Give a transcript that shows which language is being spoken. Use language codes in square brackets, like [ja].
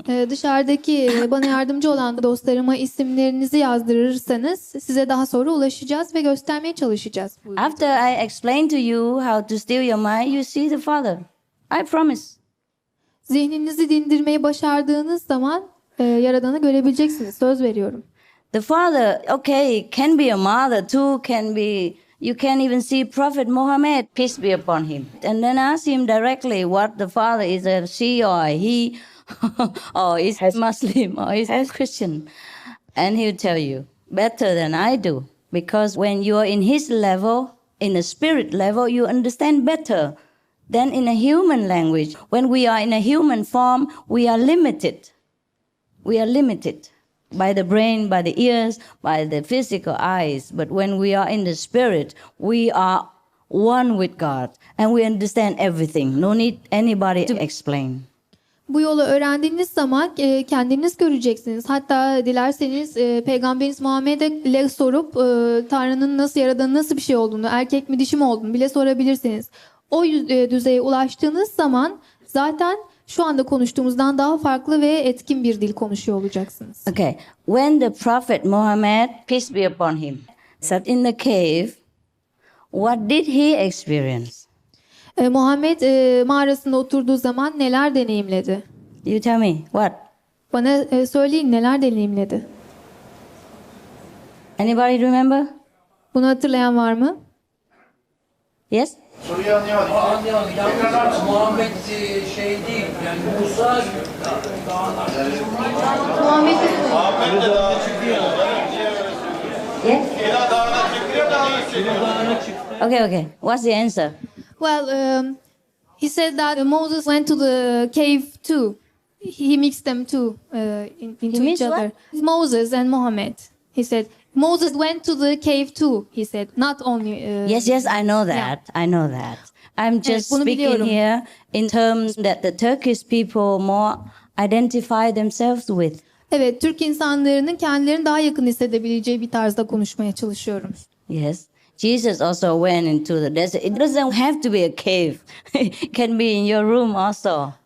[tr] Dışarıdaki bana yardımcı olan dostlarıma isimlerinizi yazdırırsanız size daha sonra ulaşacağız ve göstermeye çalışacağız. [en] After I explain to you how to still your mind, you see the Father. I promise. [tr] Zihninizi dindirmeyi başardığınız zaman Yaradan'ı görebileceksiniz. Söz veriyorum. [en] The Father, okay, can be a mother too, you can even see Prophet Muhammad, peace be upon him. And then ask him directly what the Father is, a she or a he, or is Muslim, or is Christian. And he'll tell you better than I do. Because when you are in his level, in a spirit level, you understand better than in a human language. When we are in a human form, we are limited. We are limited by the brain, by the ears, by the physical eyes. But when we are in the spirit, we are one with God and we understand everything. No need anybody to explain. [tr] Bu yolu öğrendiğiniz zaman kendiniz göreceksiniz. Hatta dilerseniz Peygamberimiz Muhammed'e sorup Tanrı'nın nasıl yaradanın nasıl bir şey olduğunu, erkek mi dişi mi olduğunu bile sorabilirsiniz. O düzeye ulaştığınız zaman zaten şu anda konuştuğumuzdan daha farklı ve etkin bir dil konuşuyor olacaksınız. Okay. [en] When the Prophet Muhammad, peace be upon him, sat in the cave, what did he experience? [tr] Muhammed mağarasında oturduğu zaman neler deneyimledi? [en] You tell me, what? [tr] Bana söyleyin, neler deneyimledi? [en] Anybody remember? [tr] Bunu hatırlayan var mı? [en] Yes? [tr] Muhammed şey değil, yani Musa Muhammed de dağa çıkıyor. [en] Yes? Okay. What's the answer? Well, he said that Moses went to the cave too. He mixed them too into each other. What? Moses and Muhammad. He said Moses went to the cave too. He said not only. Yes, I know that. Yeah. I know that. I'm just speaking here in terms that the Turkish people more identify themselves with. [tr] Evet, Türk insanlarının kendilerini daha yakın hissedebileceği bir tarzda konuşmaya çalışıyorum. [en] Yes. Jesus also went into the desert. It doesn't have to be a cave. It can be in your room also.